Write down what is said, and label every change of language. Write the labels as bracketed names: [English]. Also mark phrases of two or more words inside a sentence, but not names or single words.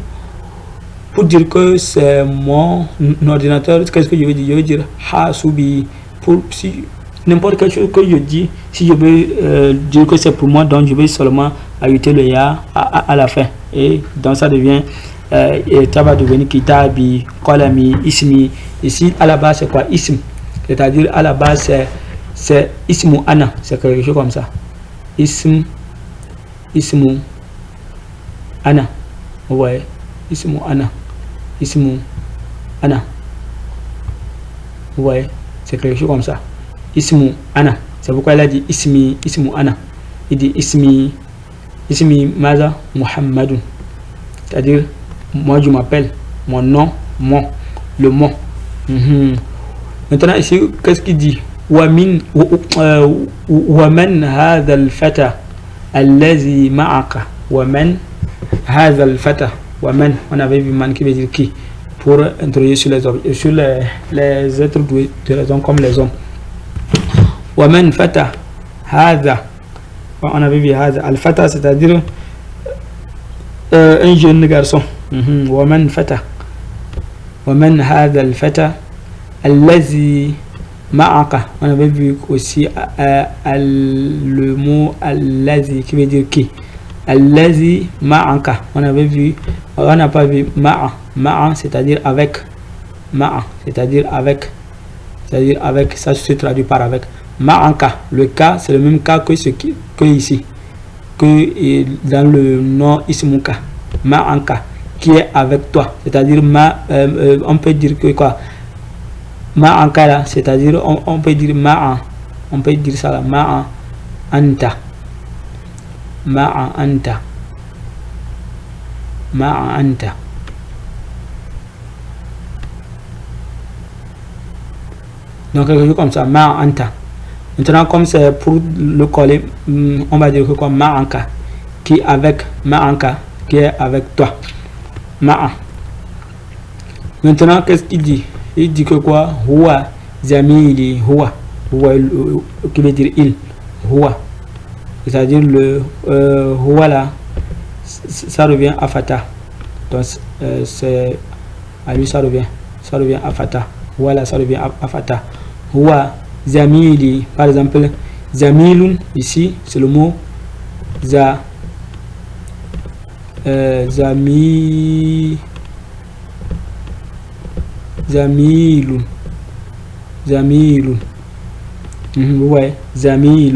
[French] Pour dire que c'est mon ordinateur, qu'est-ce que je vais dire? Je vais dire hasubi. Si n'importe quelle chose que je dis, si je veux dire que c'est pour moi, donc je vais seulement ajouter le ya à la fin. Et donc ça devient, ça va devenir [Arabic] كتابي قلمي اسمي. [French] Ici, à la base, c'est quoi? Ism. C'est-à-dire, à la base, c'est [Arabic] اسم أنا. [French] C'est quelque chose comme ça. [Arabic] اسم أنا. [French] Vous voyez? [Arabic] اسم أنا. اسم أنا. [French] Vous voyez? C'est quelque chose comme ça. [Arabic] اسم أنا. [French] C'est pourquoi il a dit [Arabic] اسم أنا. [French] Il dit [Arabic] اسمي ماذا محمد. [French] C'est-à-dire, moi je m'appelle, mon nom, le mot. Maintenant ici, qu'est-ce qu'il dit? [Arabic] ومن هذا الفتى الذي معك. ومن هذا الفتى. ومن, [French] on avait vu man qui veut dire qui, pour introduire sur les êtres doués de raison comme les hommes. [Arabic] ومن فتى هذا, [French] on avait vu هذا. Al-fata, c'est-à-dire un jeune garçon. [Arabic] ومن فتى. ومن هذا الفتى الذي معك. [French] On avait vu aussi le mot allazi qui veut dire qui. [Arabic] الذي معك. [French] On avait vu, on n'a pas vu ma'a. Ma'a, c'est-à-dire avec. Ma'a, c'est-à-dire avec. C'est-à-dire avec, ça se traduit par avec. Ma'aka, le cas, c'est le même cas que ici. Que dans le nom ismuka. Ma'aka, qui est avec toi. C'est-à-dire, on peut dire que quoi? Ma'anka là, c'est-à-dire on peut dire ma'a, on peut dire ça là, [Arabic] مع أنت، مع أنت، مع أنت. [French] Donc quelque chose comme ça, [Arabic] مع أنت. [French] Maintenant comme c'est pour le coller, on va dire que quoi? Ma'anka, qui est avec, ma'anka, qui est avec toi, ma'a. Maintenant qu'est-ce qu'il dit? Il dit que quoi? [Arabic] هو زميلي, [French] huwa qui veut dire il, huwa, c'est-à-dire le huwa là, ça revient à fata. Donc c'est à lui, ça revient à fata. Huwa là, ça revient à fata. [Arabic] هو زميلي, [French] par exemple zamilun, ici c'est le mot zamilun. Vous voyez, zamilun.